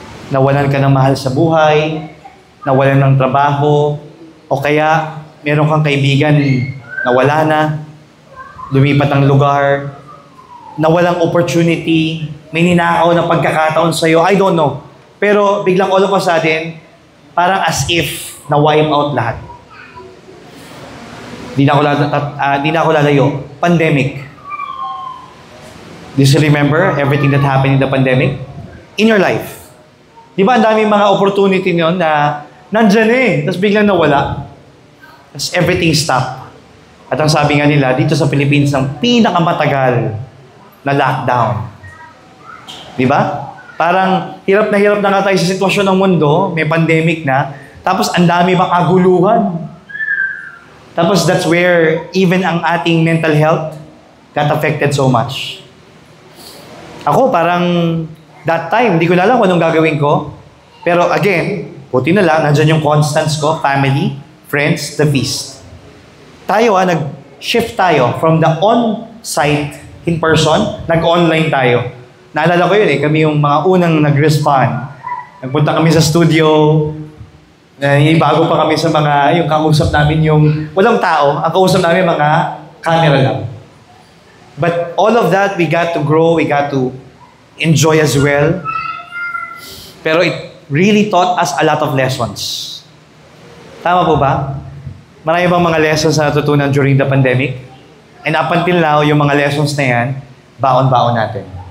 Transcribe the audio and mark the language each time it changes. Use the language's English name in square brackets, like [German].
[Filipino] Nawalan ka ng mahal sa buhay, nawalan ng trabaho, o kaya meron kang kaibigan na wala na, lumipat ang lugar, nawalang opportunity, may ninakaw na pagkakataon sa'yo, [English] I don't know. [Filipino] Pero biglang [English] all of a sudden, [Filipino] parang as if na-wipe out lahat. Di na ako lalayo. [English] Pandemic. Do you still remember everything that happened in the pandemic? in your life. [Filipino] Di ba ang daming mga opportunity nyon na nandyan tapos biglang nawala. Tapos [English] everything stopped. [Filipino] At ang sabi nga nila, dito sa Philippines, ang pinakamatagal na lockdown. Di ba? Parang hirap na nga tayo sa sitwasyon ng mundo, may pandemic na, tapos ang dami bang kaguluhan. [English] Tapos that's where even ang ating mental health got affected so much. [Filipino] Ako parang that time, hindi ko na alam kung anong gagawin ko. Pero again, buti na lang, nandyan yung constants ko, family, friends, the feast. Tayo nag-shift tayo from the on-site, in person, nag-online tayo. Naalala ko yun kami yung mga unang nag-respond. Nagpunta kami sa studio, bago pa kami sa mga, yung kausap namin yung, walang tao, ang kausap namin mga camera lang. [English] But all of that, we got to grow, we got to enjoy as well. Pero it really taught us a lot of lessons. [Filipino] Tama po ba? Marami bang mga lessons na natutunan during the pandemic? [English] And up until now, [Filipino] yung mga lessons na yan, baon-baon natin.